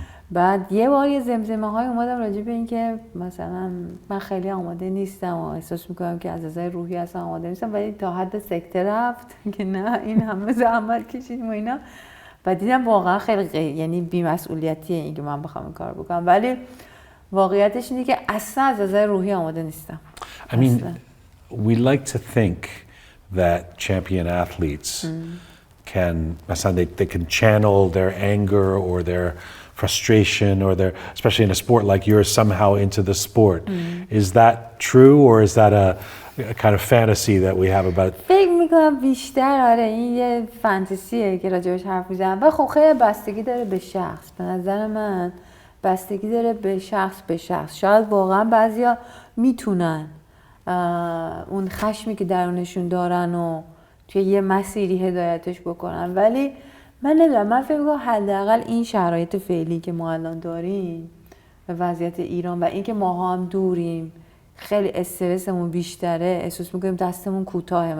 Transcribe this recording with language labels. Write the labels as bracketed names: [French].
[Persian] بعد یه بار یه زمزمه های اومدم راجع به این که مثلا من خیلی آماده نیستم و احساس میکنم که از نظر روحی اصلا آماده نیستم، ولی تا حد سکته رفت که نه این همه زحمت کشیدیم و اینا و دیدم واقعا خیلی یعنی بی‌مسئولیتیه این که من بخوام این کار بکنم، ولی واقعیتش اینه که اصلا از نظر روحی آماده نیستم. [English] I mean, we like to think that champion athletes can, they can channel their anger or their frustration or their, especially in a sport like yours, somehow into the sport. Is that true, or is that a kind of fantasy that we have about? [Persian] فکر میکنم بیشتر آره این یه فانتزیه که راجبش حرف میزنم و خب خیلی بستگی داره به شخص. به نظر من بستگی داره به شخص به شخص. شاید واقعا بعضیا میتونن اون خشمی که درونشون دارن و توی یه مسیری هدایتش بکنن، ولی من نمیدونم، من فکر میکنم حداقل این شرایط فعلی که ما الان داریم و وضعیت ایران و اینکه ما هم دوریم خیلی استرسمون بیشتره، احساس میکنیم دستمون کوتاهه.